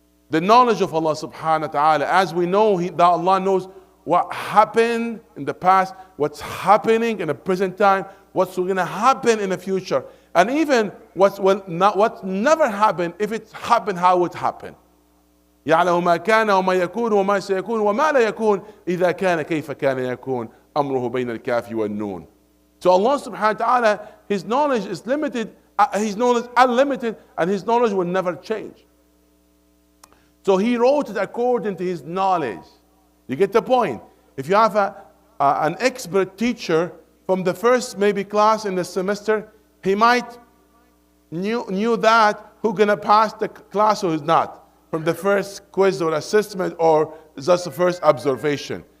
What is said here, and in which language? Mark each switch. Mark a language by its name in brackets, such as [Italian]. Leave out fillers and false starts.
[English] The knowledge of Allah subhanahu wa ta'ala. As we know that Allah knows what happened in the past, what's happening in the present time, what's going to happen in the future. And even what's never happened, if it happened, how it happened. [Arabic] يعلم ما كان وما يكون وما سيكون وما لا يكون إذا كان كيف كان يكون أمره بين الكاف والنون. [English] So Allah subhanahu wa ta'ala, His knowledge is limited, His knowledge is unlimited, and His knowledge will never change. So He wrote it according to His knowledge. You get the point? If you have an expert teacher from the first maybe class in the semester, he might knew that who's going to pass the class or who's not, from the first quiz or assessment or just the first observation.